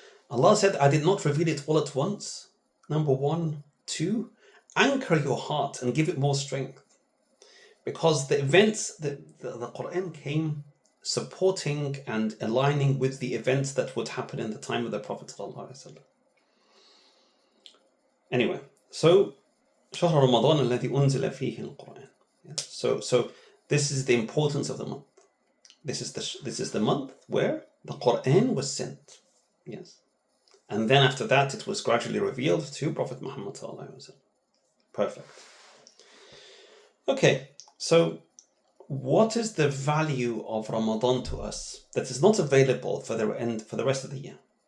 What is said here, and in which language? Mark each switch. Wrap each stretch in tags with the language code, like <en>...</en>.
<en>Allah said, I did not reveal it all at once. Number one. Two, anchor your heart and give it more strength. Because the events, the Quran came supporting and aligning with the events that would happen in the time of the Prophet ﷺ. Anyway, so</en> <ar>شهر رمضان الذي أنزل فيه القرآن.</ar> <en>So this is the importance of the month. This is the month where the Quran was sent. Yes. And then after that, it was gradually revealed to Prophet Muhammad sallallahu alaihi wasallam. Perfect. Okay, so what is the value of Ramadan to us that is not available for the rest of the year?</en>